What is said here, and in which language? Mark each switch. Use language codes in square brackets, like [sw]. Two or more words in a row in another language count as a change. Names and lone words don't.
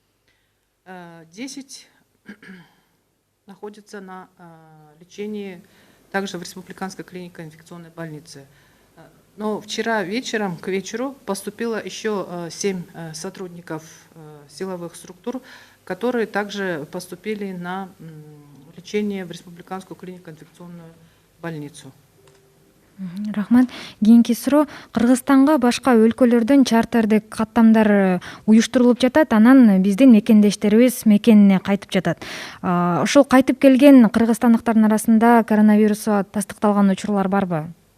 [ru] 10 находятся на лечении также в Республиканской клинико-инфекционной больнице. Но вчера вечером, к вечеру, поступило еще 7 сотрудников силовых структур, которые также поступили на лечение в Республиканскую клинико-инфекционную больницу. [ky] Рахмат. Кийинки суроо, Кыргызстанга башка өлкөлөрдөн чартердик каттамдар уюштурулуп жатат, анан биздин мекендештерибиз мекенине кайтып жатат. Ошол кайтып келген кыргызстандыктардын арасында коронавирусу тастыкталган учурлар барбы?